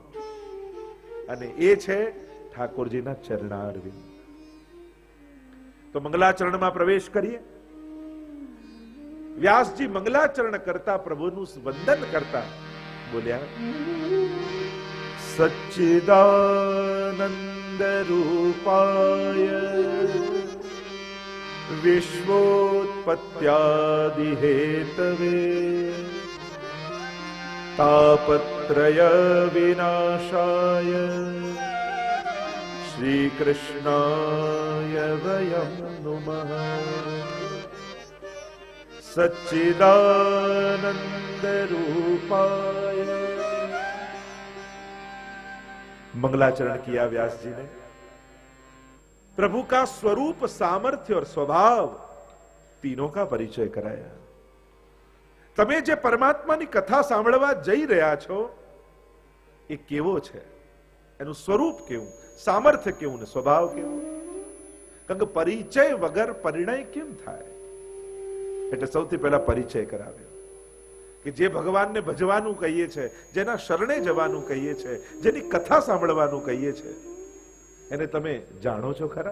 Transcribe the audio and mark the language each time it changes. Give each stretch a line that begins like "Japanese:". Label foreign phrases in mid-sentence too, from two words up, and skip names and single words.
Gujarati: અને એ છે ઠાકોરજીના ચરણારવિંદ. તો મંગલાચરણમાં પ્રવેશ કરીએ. વ્યાસજી મંગલાચરણ કરતા, પ્રભુનું વંદન કરતા બોલ્યા,
Sanskrit: सच्चिदानन्द रूपाय विश्वोत्पत्त्यादि हेतवे तापत्रय विनाशाय श्रीकृष्णाय वयं नुमः. सच्चिदानंद रूपाय.
Hindi: मंगलाचरण किया व्यास जी ने. प्रभु का स्वरूप, सामर्थ्य और स्वभाव तीनों का परिचय कराया.
Gujarati: તમે જે પરમાત્માની કથા સાંભળવા જઈ રહ્યા છો એ કેવો છે, એનું સ્વરૂપ કેવું, સામર્થ્ય કેવું ને સ્વભાવ કેવો. કારણ કે પરિચય વગર પરિણય કેમ થાય? એટલે સૌથી પહેલા પરિચય કરાવ્યો કે જે ભગવાનને ભજવાનું કહીએ છે, જેના શરણે જવાનું કહીએ છે, જેની કથા સાંભળવાનું કહીએ છે, એને તમે જાણો છો ખરા?